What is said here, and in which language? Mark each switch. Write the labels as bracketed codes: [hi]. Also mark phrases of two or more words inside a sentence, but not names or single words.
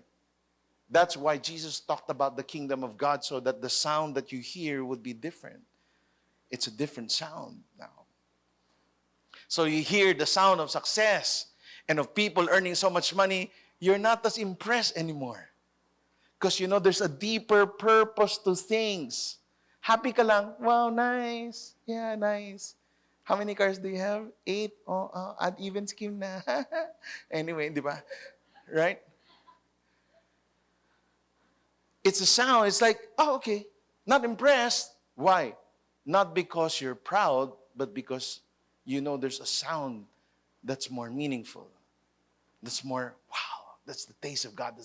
[en] That's why Jesus talked about the kingdom of God, so that the sound that you hear would be different. It's a different sound now. So you hear the sound of success and of people earning so much money, you're not as impressed anymore. Because there's a deeper purpose to things. [tl] Happy ka lang, [en] wow, nice. Yeah, nice. How many cars do you have? 8? Odd even scheme na. Anyway, [tl] di ba? [en] Right? It's a sound. It's like, oh, okay. Not impressed. Why? Not because you're proud, but because there's a sound that's more meaningful. That's more, wow, that's the taste of God.